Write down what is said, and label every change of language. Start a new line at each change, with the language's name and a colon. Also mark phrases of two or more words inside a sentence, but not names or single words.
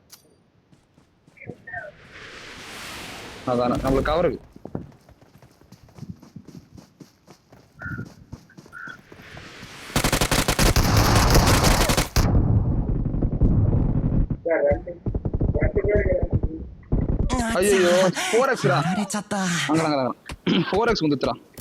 Tamil: அதான் நம்மளுக்கு கவர் இருக்கு. ஐயோ 4x டா.
Japanese: やられちゃった。
Tamil: அங்க 4x வந்துட்டா.